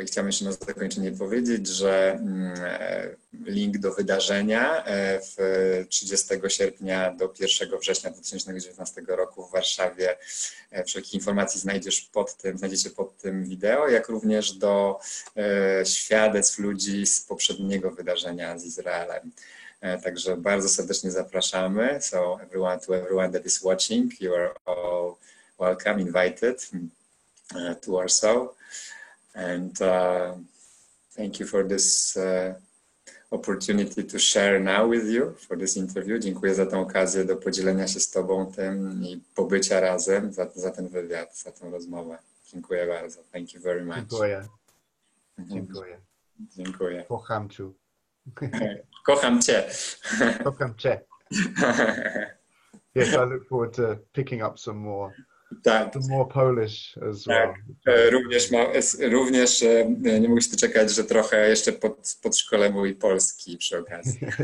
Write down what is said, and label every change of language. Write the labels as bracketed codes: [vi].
[pl] I chciałem jeszcze na zakończenie powiedzieć, że link do wydarzenia w 30 sierpnia do 1 września 2019 roku w Warszawie, wszelkich informacji znajdziecie pod tym wideo, jak również do świadectw ludzi z poprzedniego wydarzenia z Izraelem. Także bardzo serdecznie zapraszamy. [en] So to everyone that is watching, you are all welcome, invited to Warsaw. And thank you for this opportunity to share now with you for this interview. [pl] Dziękuję za tę okazję do podzielenia się z Tobą tym i pobycia razem, za ten wywiad, za tę rozmowę. Dziękuję bardzo. [en] Thank you very much. [pl] Dziękuję. Dziękuję. Dziękuję. Kocham Cię. Kocham Cię. Kocham Cię. [en] Yes, I look forward to picking up some more. [pl] Tak. [en] Some more Polish as well. [pl] Również nie mogę się doczekać, że trochę jeszcze podszkolę mój polski przy okazji.